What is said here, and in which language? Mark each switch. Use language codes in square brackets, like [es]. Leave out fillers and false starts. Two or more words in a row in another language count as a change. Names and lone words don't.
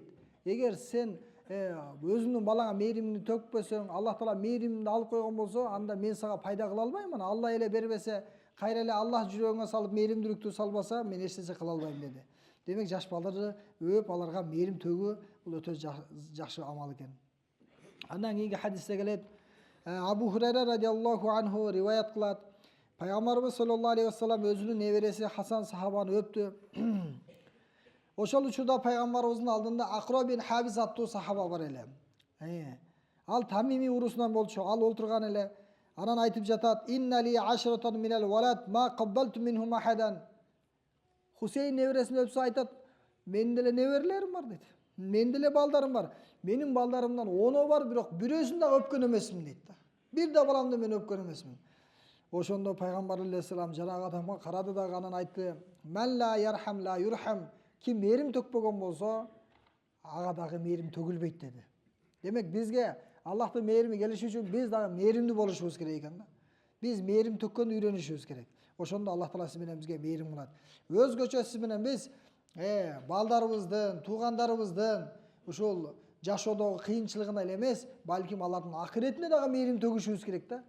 [ky] Эгер сен өзүңдүн балаңа мээримиңди төкпөсөң, Аллах Таала мээримиңди алып койгон болсо, анда мен сага пайда кыла албайм. Ана Алла эле бербесе, кайра эле Аллах жүрөгүңө салып мээримдүүлүктү салбаса, мен эч нерсе кыла албайм деди. Демек, жаш балдарды өп, аларга мээрим төгүү бул өтө жакшы амал экен. Андан кийинки хадисте келет, Абу Хурайра [ar] رضي الله عنه [ky] риваят кылат. Пайгамбарыбыз [ar] صلى الله عليه وسلم [ky] өзүнүн небереси Хасан сахабаны өптү. Ошол учурда пайгамбарыбыздын алдында Акро бин Хабис аттуу сахаба бар эле. Ал Тамими урусунан болчу. Ал олтурган эле. Анан айтып жатат: [ar] "إن لي عشرة من الولد ما قبلت منهم أحدا." [ky] Хусейн небересин өпсө айтат: "Менин деле неберелерим бар" дейт. "Менин деле балдарым бар. Менин балдарымдан 10 бар, бирок бирөөсүн да өпкөн эмесмин" дейт да. Бир да баламды мен өпкөн эмесмин. Ошондо пайгамбар алейхиссалам жанагы адамга карады дагы анан айтты: [ar] "من لا يرحم لا يرحم." [ky] Ким мээрим төкпөгөн болсо, ага дагы мээрим төгүлбөйт деди. Демек бизге Аллахтын мээрими келиши үчүн биз дагы мээримдүү болушубуз керек экен да. Биз мээрим төккөндү үйрөнүшүбүз керек. Ошондо Аллах Таала сиз менен бизге мээрим кылат. Өзгөчө сиз менен биз балдарыбыздын, туугандарыбыздын ушул жашоодогу кыйынчылыгына эле эмес, балким алардын акыретине дагы мээрим төгүшүбүз керек да.